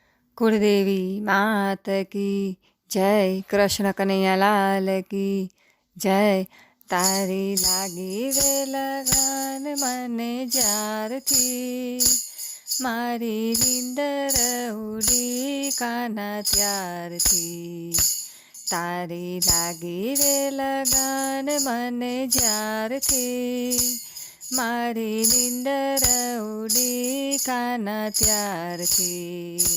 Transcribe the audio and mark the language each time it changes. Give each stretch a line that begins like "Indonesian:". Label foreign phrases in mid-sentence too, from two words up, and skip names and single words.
Hindi: कुलदेवी मात की जय, कृष्ण कन्हैया लाल की जय।
Gujarati: તારી લાગી રે લગન મને જ્યારથી, મારી નીંદર ઉડી કાના ત્યારથી. તારી લાગી રે લગન મને જ્યારથી, મારી નીંદર ઉડી કાના ત્યારથી.